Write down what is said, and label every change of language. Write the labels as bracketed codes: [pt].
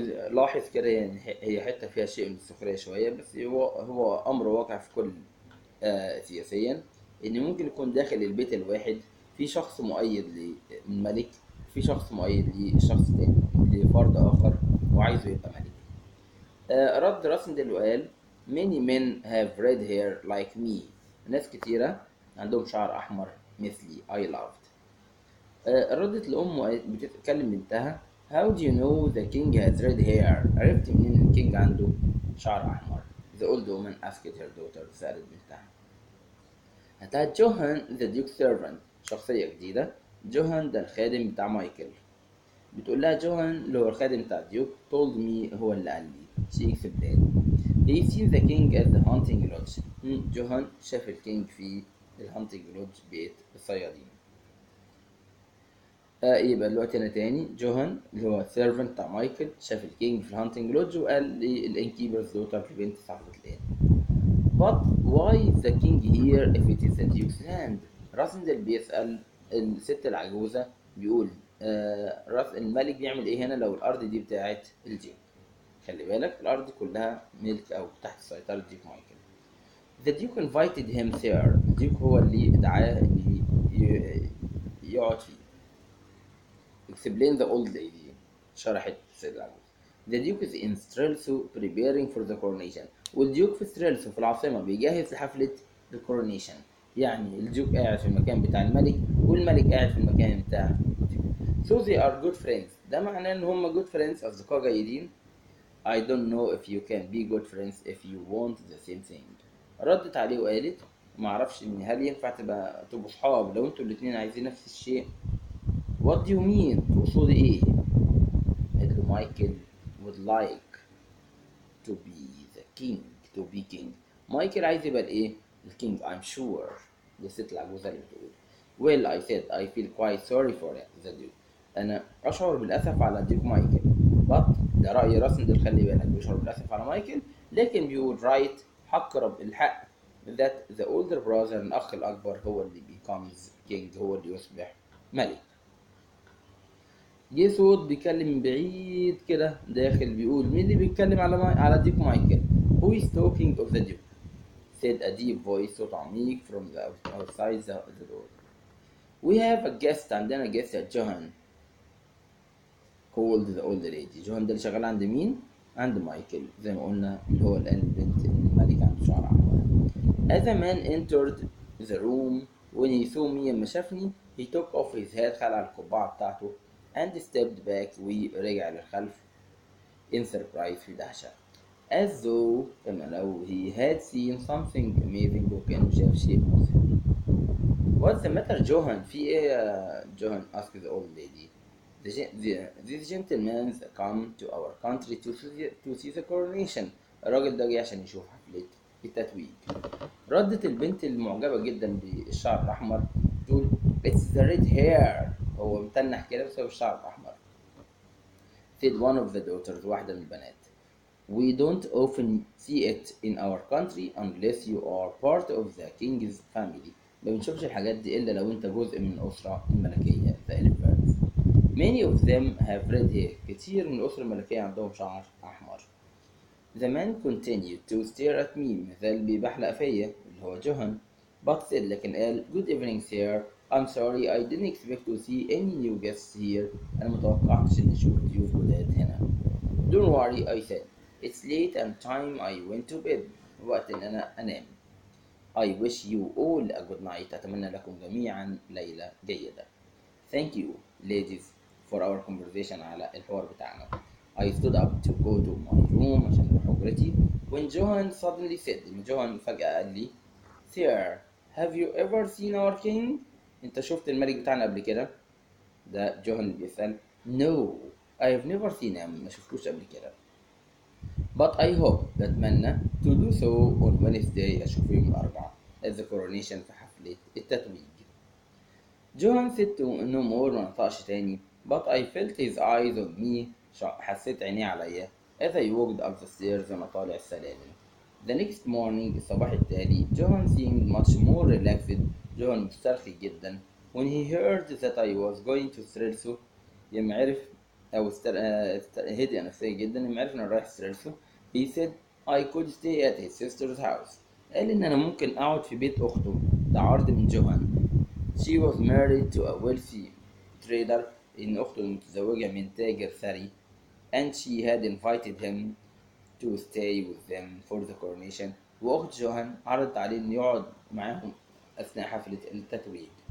[ar] لاحظ كده يعني هي حتة فيها شيء من السخرية شوية، بس هو أمر واقع في كل سياسيا، إن ممكن يكون داخل البيت الواحد في شخص مؤيد للملك، في شخص مؤيد لشخص تاني لفرد آخر وعايزه يبقى ملك. رد راسندل وقال [en] many men have red hair like me. [ar] ناس كتيرة عندهم شعر أحمر مثلي. [en] I loved. [ar] ردت لأمه بتتكلم بنتها [en] how do you know the king has red hair؟ [ar] عرفت منين إن الكينج عنده شعر أحمر؟ [en] the old woman asked her daughter، [ar] سألت بنتها. هتاعت جوهان [en] the duke's servant، [ar] شخصية جديدة. جوهان ده الخادم بتاع مايكل. بتقول لها جوهان اللي هو الخادم بتاع الديوك [en] told me، [ar] هو اللي قال لي. [en] she explained he seen the king at the hunting lodge. [ar] جوهان شاف الكينج في الهانتنج لودج، بيت الصيادين. يبقى دلوقتي انا تاني جوهان اللي هو السيرفنت بتاع مايكل شاف الكينج في الهانتنج لودج وقال للانكيبرز دوتر في بنت صاحبة الان. [en] but why is the king here if it is the duke's land؟ [ar] راسندل بيسأل الست العجوزة، بيقول راس الملك بيعمل ايه هنا لو الارض دي بتاعت الديوك؟ خلي بالك الارض كلها ملك او تحت سيطرة الديوك مايكل. [en] the duke invited him there. [ar] الديوك هو اللي دعاه ان يقعد فيه. [en] explain the old lady، [ar] شرحت السيدة العجوز. [en] the duke is in Strelso preparing for the coronation. [ar] والديوك في ستريلسو في العاصمة بيجهز لحفلة الكورونيشن. يعني الديوك قاعد في المكان بتاع الملك والملك قاعد في المكان بتاع الديوك. [en] so they are good friends. [ar] ده معناه ان هم [en] good friends، [ar] اصدقاء جيدين. [en] I don't know if you can be good friends if you want the same thing. [ar] ردت عليه وقالت معرفش ان هل ينفع تبقوا صحاب لو انتوا الاتنين عايزين نفس الشيء. [en] What do you mean؟ [ar] تقصد ايه؟ قال له [en] Michael would like to be the king. to be king. [ar] مايكل عايز يبقى الايه؟ الكينج [en] I'm sure. [ar] دي الست العجوزة اللي بتقول. [en] well I said I feel quite sorry for the duke. [ar] انا اشعر بالاسف على الديوك مايكل. but ده رأي راسندل، خلي بالك بيشعر بالاسف على مايكل لكن بيقول right، حق رب الحق [en] that the older brother، [ar] الاخ الاكبر هو اللي [en] becomes king، [ar] هو اللي يصبح ملك. جه صوت بيتكلم من بعيد كده داخل بيقول مين اللي بيتكلم على ديك مايكل؟ [en] Who is talking of the duke؟ said a deep voice، [ar] صوت عميق [en] from the outside the door. We have a guest، [ar] عندنا [en] guest [ar] يا جوهان. [en] called the old lady. [ar] جوهان ده اللي شغال عند مين؟ عند مايكل، زي ما قلنا اللي هو اللي قال البنت إن الملك عنده شعر أحمر. [en] As a man entered the room when he saw me [ar] لما شافني [en] he took off his hat [ar] خلع القبعة بتاعته [en] and stepped back [ar] ورجع للخلف [en] in surprise [ar] في دهشة [en] as though [ar] كما لو [en] he had seen something amazing [ar] وكأنه شاف شيء مذهل. [en] What's the matter Johan? [ar] في إيه يا جوهان؟ [en] asked the old lady. These gentlemen come to our country to see the coronation. [ar] الراجل ده جه عشان يشوف حفلة التتويج. ردت البنت المعجبة جدا بالشعر الأحمر تقول [en] It's the red hair. [ar] هو متنح كده بسبب الشعر الأحمر. [en] said one of the daughters [ar] واحدة من البنات. [en] We don't often see it in our country unless you are part of the king's family. [ar] ما بنشوفش الحاجات دي إلا لو أنت جزء من الأسرة الملكية. [en] The elephants. Many of them have red hair. [ar] كتير من الأسرة الملكية عندهم شعر أحمر. [en] The man continued to stare at me. [ar] مثال بيبحلق فيا اللي هو جوهان. [en] But said [ar] لكن قال [en] Good evening sir. I'm sorry I didn't expect to see any new guests here. [ar] أنا متوقعتش إني أشوف ضيوف جداد هنا. [en] Don't worry I said. It's late and time I went to bed. [ar] وقت إن أنا أنام. [en] I wish you all a good night. [ar] أتمنى لكم جميعا ليلة جيدة. [en] Thank you ladies for our conversation [ar] على الحوار بتاعنا. [en] I stood up to go to my room [ar] عشان أروح حجرتي. [en] When Johan suddenly said [ar] إن جوهان فجأة قال لي [en] Sir, have you ever seen our king? [ar] أنت شفت الملك بتاعنا قبل كده؟ ده جوهان اللي بيسأل. [en] No, I have never seen him. [ar] ما شفتوش قبل كده. [en] But I hope [ar] بتمنى [en] to do so on Wednesday [ar] أشوفه يوم الأربعاء [en] at the coronation [ar] في حفلة التتويج. [en] Johan said no more [ar] ما نطقش تاني [en] but I felt his eyes on me [ar] حسيت عينيه عليا [en] as I walked up the stairs [ar] وأنا طالع السلالم. [en] The next morning [ar] الصباح التالي [en] Johan seemed much more relaxed. [ar] جوهان مسترخي جدا [en] when he heard that I was going to ستريلسو. [ar] لما عرف أو هدي نفسيا جدا لما عرف إن أنا رايح ستريلسو. [en] He said I could stay at his sister's house. [ar] قال إن أنا ممكن أقعد في بيت أخته. ده عرض من جوهان. [en] She was married to a wealthy trader. [ar] إن أخته متزوجة من تاجر ثري. [en] And she had invited him to stay with them for the coronation. [ar] وأخت جوهان عرضت عليه إنه يقعد معاهم أثناء حفلة التتويج.